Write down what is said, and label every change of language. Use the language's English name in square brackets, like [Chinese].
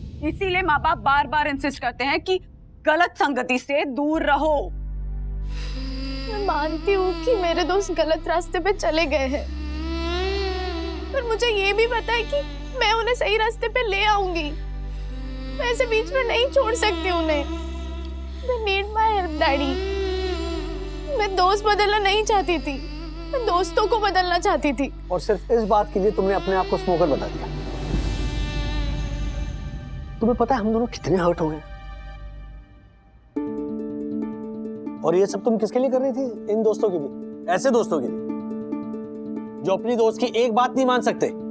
[Hindi] इसीलिए माँ बाप बार बार इंसिस्ट करते हैं कि गलत संगति से दूर रहो। मैं मानती हूँ कि मेरे दोस्त गलत रास्ते पे चले गए हैं, पर मुझे ये भी पता है कि मैं उन्हें सही रास्ते पे ले आऊंगी। मैं ऐसे बीच में नहीं छोड़ सकती उन्हें। [English] They need my help, daddy. [Hindi] मैं दोस्त बदलना नहीं चाहती थी, मैं दोस्तों को बदलना चाहती थी। और सिर्फ इस बात के लिए तुमने अपने आप को स्मोकर बता दिया। तुम्हें पता है हम दोनों कितने हर्ट हो गए? और ये सब तुम किसके लिए कर रही थी? इन दोस्तों के लिए, ऐसे दोस्तों के लिए जो अपनी दोस्त की एक बात नहीं मान सकते।